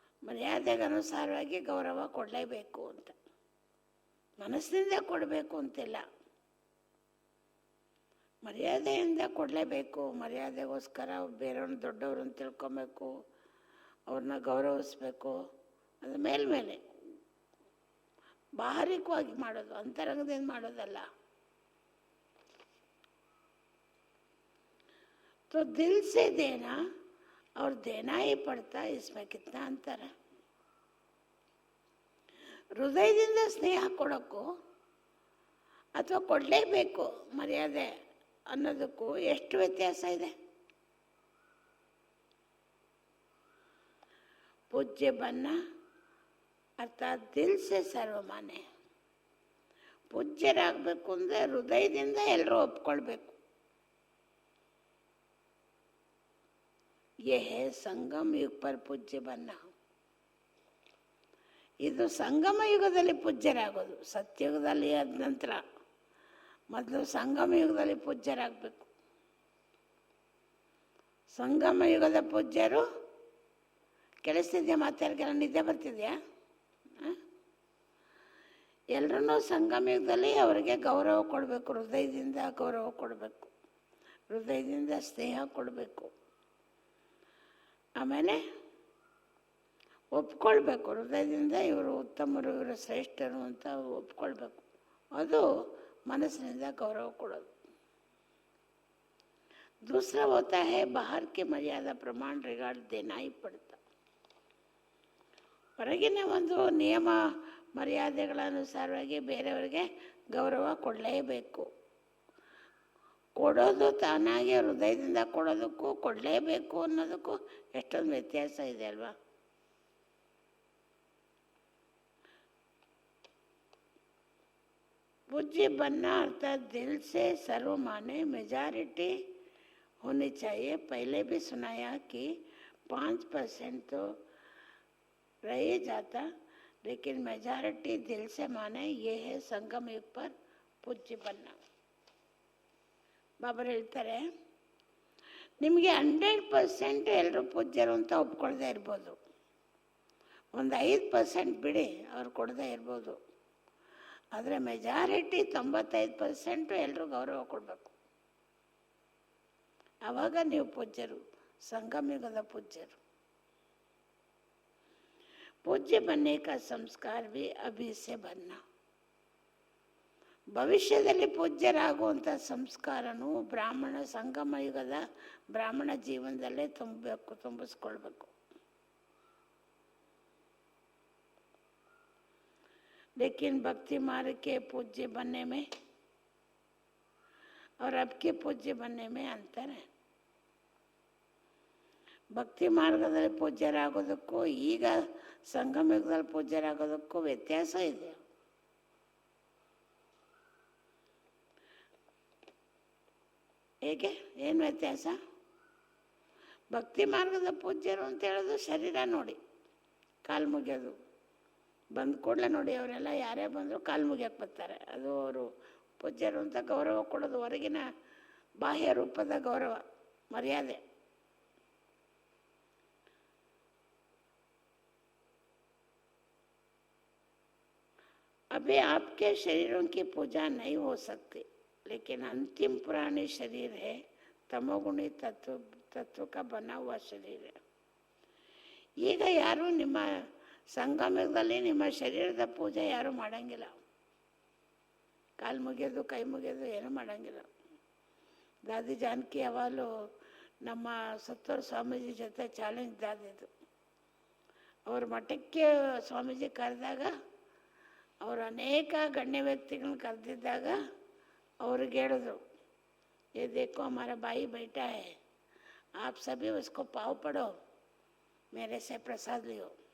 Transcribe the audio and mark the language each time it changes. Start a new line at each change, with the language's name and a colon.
Kannada: ಮರ್ಯಾದೆಗನುಸಾರವಾಗಿ ಗೌರವ ಕೊಡಲೇಬೇಕು ಅಂತ. ಮನಸ್ಸಿನಿಂದ ಕೊಡಬೇಕು ಅಂತಿಲ್ಲ, ಮರ್ಯಾದೆಯಿಂದ ಕೊಡಲೇಬೇಕು. ಮರ್ಯಾದೆಗೋಸ್ಕರ ಬೇರೆಯವ್ರನ್ನ ದೊಡ್ಡವ್ರು ಅಂತ ತಿಳ್ಕೊಬೇಕು, ಅವ್ರನ್ನ ಗೌರವಿಸ್ಬೇಕು. ಅದು ಮೇಲ್ಮೇಲೆ ಬಾಹರಿಕವಾಗಿ ಮಾಡೋದು, ಅಂತರಂಗದಿಂದ ಮಾಡೋದಲ್ಲ.
Hindi: तो दिल से देना और देना ही पड़ता, इसमें कितना अंतर है.
Kannada: ಹೃದಯದಿಂದ ಸ್ನೇಹ ಕೊಡೋಕ್ಕೂ ಅಥವಾ ಕೊಡಲೇಬೇಕು ಮರ್ಯಾದೆ ಅನ್ನೋದಕ್ಕೂ ಎಷ್ಟು ವ್ಯತ್ಯಾಸ ಇದೆ.
Hindi: ಪೂಜ್ಯ ಬನ್ನ ಅರ್ಥಾತ್ ದಿಲ್ ಸೆ ಸರ್ವಮಾನ್ಯ.
Kannada: ಪೂಜ್ಯರಾಗಬೇಕು ಅಂದರೆ ಹೃದಯದಿಂದ ಎಲ್ಲರೂ ಒಪ್ಕೊಳ್ಬೇಕು.
Hindi: ये है ಸಂಗಮ ಯುಗ पर पूज्य बनना.
Kannada: ಇದು ಸಂಗಮ ಯುಗದಲ್ಲಿ ಪೂಜ್ಯರಾಗೋದು. ಸತ್ಯಯುಗದಲ್ಲಿ ಆದ ನಂತರ ಮೊದಲು ಸಂಗಮ ಯುಗದಲ್ಲಿ ಪೂಜ್ಯರಾಗಬೇಕು. ಸಂಗಮ ಯುಗದ ಪೂಜ್ಯರು, ಕೇಳಿಸ್ತಿದ್ಯಾ ಮಾತಾಡ್ಕೆಲ್ಲ? ನಿದ್ದೆ ಬರ್ತಿದ್ಯಾ? ಎಲ್ಲರೂ ಸಂಗಮ ಯುಗದಲ್ಲಿ ಅವರಿಗೆ ಗೌರವ ಕೊಡಬೇಕು, ಹೃದಯದಿಂದ ಗೌರವ ಕೊಡಬೇಕು, ಹೃದಯದಿಂದ ಸ್ನೇಹ ಕೊಡಬೇಕು. ಆಮೇಲೆ ಒಪ್ಕೊಳ್ಬೇಕು, ಹೃದಯದಿಂದ ಇವರು ಉತ್ತಮರು, ಇವರು ಶ್ರೇಷ್ಠರು ಅಂತ ಒಪ್ಕೊಳ್ಬೇಕು. ಅದು ಮನಸ್ಸಿನಿಂದ ಗೌರವ ಕೊಡೋದು.
Hindi: दूसरा होता है बाहर की मर्यादा प्रमाण रिगार्ड देना ही पड़ता.
Kannada: ಹೊರಗಿನ ಒಂದು ನಿಯಮ ಮರ್ಯಾದೆಗಳ ಅನುಸಾರವಾಗಿ ಬೇರೆಯವರಿಗೆ ಗೌರವ ಕೊಡಲೇಬೇಕು. ಕೊಡೋದು ತಾನಾಗೆ ಹೃದಯದಿಂದ ಕೊಡೋದಕ್ಕೂ ಕೊಡಲೇಬೇಕು ಅನ್ನೋದಕ್ಕೂ ಎಷ್ಟೊಂದು ವ್ಯತ್ಯಾಸ ಇದೆ ಅಲ್ವಾ?
Hindi: पूज्य बनना अर्थात दिल से सर्व माने, मेजॉरिटी होनी चाहिए. पहले भी सुनाया कि 5% तो रह ही जाता, लेकिन मेजॉरिटी दिल से माने, ये है संगम युग पर पूज्य बनना.
Kannada: ಬಾಬರು ಹೇಳ್ತಾರೆ, ನಿಮಗೆ 100% ಎಲ್ಲರೂ ಪೂಜ್ಯರು ಅಂತ ಒಪ್ಕೊಳ್ದೇ ಇರ್ಬೋದು, ಒಂದು 5% ಬಿಡಿ ಅವ್ರು ಕೊಡದೇ ಇರ್ಬೋದು, ಆದರೆ ಮೆಜಾರಿಟಿ 95% ಎಲ್ಲರೂ ಗೌರವ ಕೊಡಬೇಕು. ಆವಾಗ ನೀವು ಪೂಜ್ಯರು, ಸಂಗಮ ಯುಗದ ಪೂಜ್ಯರು.
Hindi: पूज्य बनने का संस्कार भी अभी से बनना.
Kannada: ಭವಿಷ್ಯದಲ್ಲಿ ಪೂಜ್ಯರಾಗುವಂಥ ಸಂಸ್ಕಾರನೂ ಬ್ರಾಹ್ಮಣ ಸಂಗಮ ಯುಗದ ಬ್ರಾಹ್ಮಣ ಜೀವನದಲ್ಲೇ ತುಂಬಿಸ್ಕೊಳ್ಬೇಕು.
Hindi: लेकिन भक्ति मार्ग के पूज्य बनने में और अब के पूज्य बनने में अंतर है.
Kannada: ಭಕ್ತಿ ಮಾರ್ಗದಲ್ಲಿ ಪೂಜ್ಯರಾಗೋದಕ್ಕೂ ಈಗ ಸಂಗಮ ಯುಗದಲ್ಲಿ ಪೂಜ್ಯರಾಗೋದಕ್ಕೂ ವ್ಯತ್ಯಾಸ ಇದೆ. ಹೇಗೆ? ಏನು ವ್ಯತ್ಯಾಸ? ಭಕ್ತಿ ಮಾರ್ಗದ ಪೂಜ್ಯರು ಅಂತ ಹೇಳೋದು ಶರೀರ ನೋಡಿ ಕಾಲು ಮುಗಿಯೋದು, ಬಂದ ಕೂಡಲೇ ನೋಡಿ ಅವರೆಲ್ಲ ಯಾರೇ ಬಂದರೂ ಕಾಲು ಮುಗಿಯಕ್ಕೆ ಬರ್ತಾರೆ, ಅದು ಅವರು ಪೂಜ್ಯರು ಅಂತ ಗೌರವ ಕೊಡೋದು. ಹೊರಗಿನ ಬಾಹ್ಯ ರೂಪದ ಗೌರವ ಮರ್ಯಾದೆ.
Hindi: अभी आपके शरीरों की पूजा नहीं हो सकती, लेकिन अंतिम पुरानी शरीर है, तमोगुणी तत्व का बना हुआ शरीर है.
Kannada: ಈಗ ಯಾರು ನಿಮ್ಮ ಸಂಗಮದಲ್ಲಿ ನಿಮ್ಮ ಶರೀರದ ಪೂಜೆ ಯಾರು ಮಾಡಂಗಿಲ್ಲ, ಕಾಲು ಮುಗಿಯೋದು ಕೈ ಮುಗಿಯೋದು ಏನೂ ಮಾಡಂಗಿಲ್ಲ. ದಾದಿ ಜಾನಕಿ ಯಾವಾಗಲೂ ನಮ್ಮ ಸತ್ತೋರ್ ಸ್ವಾಮೀಜಿ ಜೊತೆ ಚಾಲೆಂಜ್ ದಾದಿದು. ಅವ್ರ ಮಠಕ್ಕೆ ಸ್ವಾಮೀಜಿ ಕರೆದಾಗ, ಅವರು ಅನೇಕ ಗಣ್ಯ ವ್ಯಕ್ತಿಗಳನ್ನ ಕರೆದಿದ್ದಾಗ ಅವ್ರಿಗೆ ಹೇಳಿದ್ರು,
Hindi: ये देखो हमारा भाई बैठा है, आप सभी उसको पाव पड़ो, मेरे से प्रसाद लियो.